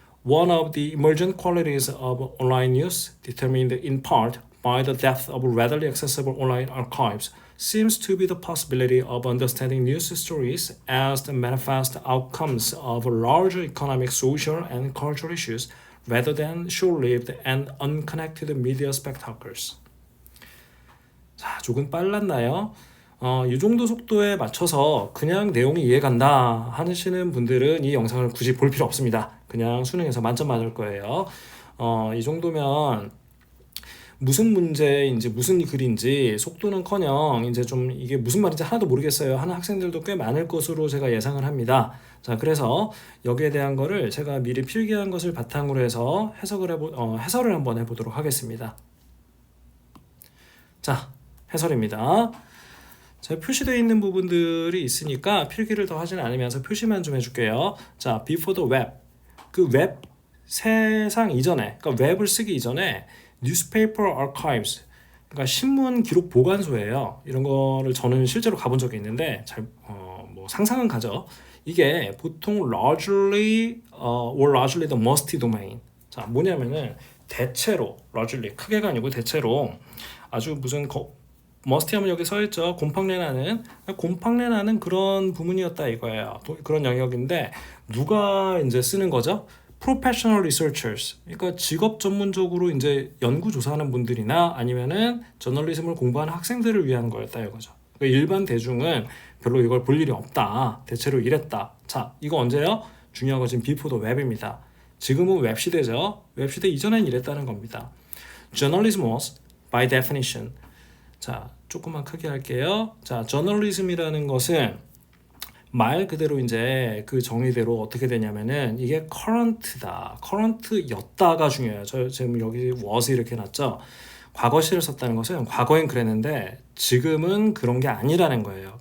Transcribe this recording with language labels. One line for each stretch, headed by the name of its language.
English: One of the emergent qualities of online news, determined in part by the depth of readily accessible online archives, seems to be the possibility of understanding news stories as the manifest outcomes of larger economic, social, and cultural issues rather than short-lived and unconnected media spectacles.
Korean: 조금 빨랐나요? 이 정도 속도에 맞춰서 그냥 내용이 이해간다 하시는 분들은 이 영상을 굳이 볼 필요 없습니다. 그냥 수능에서 만점 맞을 거예요. 이 정도면 무슨 문제인지 무슨 글인지 속도는커녕 이제 좀 이게 무슨 말인지 하나도 모르겠어요 하는 학생들도 꽤 많을 것으로 제가 예상을 합니다. 그래서 여기에 대한 거를 제가 미리 필기한 것을 바탕으로 해서 해설을 한번 해보도록 하겠습니다. 해설입니다. 표시되어 있는 부분들이 있으니까 필기를 더 하진 않으면서 표시만 좀 해줄게요.
English: before the web.
Korean: 그 웹 세상 이전에, 그러니까 웹을 쓰기 이전에
English: newspaper archives,
Korean: 그러니까 신문 기록 보관소예요. 이런 거를 저는 실제로 가본 적이 있는데 상상은 가죠. 이게 보통
English: largely the musty domain.
Korean: 뭐냐면은 대체로 largely 크게가 아니고 대체로 아주 무슨 머스티 하면 여기 써있죠. 곰팡내 나는 그런 부문이었다 이거예요. 그런 영역인데 누가 이제 쓰는 거죠?
English: Professional researchers.
Korean: 그러니까 직업 전문적으로 이제 연구 조사하는 분들이나 아니면은 저널리즘을 공부하는 학생들을 위한 거였다 이거죠. 그러니까 일반 대중은 별로 이걸 볼 일이 없다. 대체로 이랬다. 이거 언제요? 중요한 건 지금
English: before the web
Korean: 입니다. 지금은 웹 시대죠. 웹 시대 이전엔 이랬다는 겁니다.
English: Journalism was, by definition,
Korean: 조금만 크게 할게요. 저널리즘이라는 것은 말 그대로 이제 그 정의대로 어떻게 되냐면은 이게 current다. current였다가 중요해요. 지금 여기 was 이렇게 놨죠. 과거 시를 썼다는 것은 과거엔 그랬는데 지금은 그런 게 아니라는 거예요.